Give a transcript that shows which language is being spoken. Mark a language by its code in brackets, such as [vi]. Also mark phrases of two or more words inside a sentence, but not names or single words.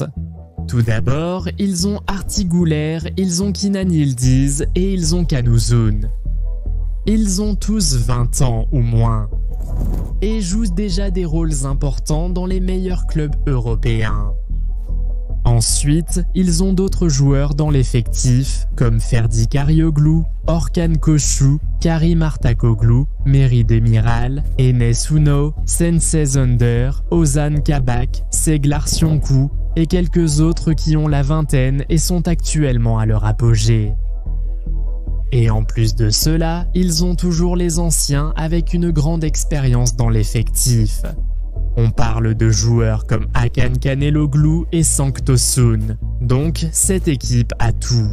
[fr] Tout d'abord, ils ont Arti Güler, ils ont Kenan Yildiz et ils ont Can Uzun. Ils ont tous 20 ans ou moins et jouent déjà des rôles importants dans les meilleurs clubs européens. Ensuite, ils ont d'autres joueurs dans l'effectif comme Ferdi Karioglu, Orkan Koçu, Karim Artakoglu, Meri Demiral, Enes Ünal, Sense Önder, Ozan Kabak, Seglar Sionku et quelques autres qui ont la vingtaine et sont actuellement à leur apogée. Et en plus de cela, ils ont toujours les anciens avec une grande expérience dans l'effectif. On parle de joueurs comme Hakan Çalhanoğlu et Cenk Tosun, donc cette équipe a tout.